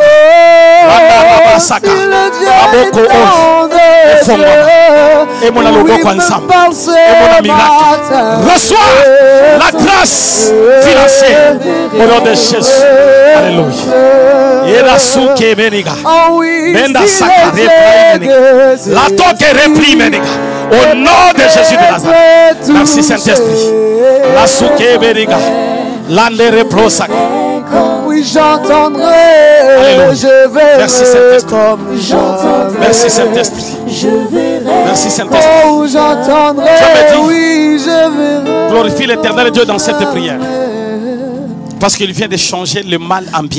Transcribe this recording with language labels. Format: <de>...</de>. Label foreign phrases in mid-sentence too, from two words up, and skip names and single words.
<fr>La rabasaka. La boko o. Et mon alogo ensemble. Et mon miracle. Reçois la grâce. grâce financière au nom de Jésus. Alléluia. Et la souke meniga. Menda sakare meniga. La toque repli meniga. Au nom de Jésus de Nazareth. Merci Saint-Esprit. La souke meniga. L'ande reprosak. Oui, j'entendrai. Alléluia. Je verrai. Merci Saint-Esprit. J'entendrai. Merci Saint-Esprit. Merci Saint-Esprit. Oh, j'entendrai. Dieu me dit, Oui, je verrai. glorifie l'Éternel Dieu dans cette prière. Parce qu'il vient de changer le mal en bien.</fr>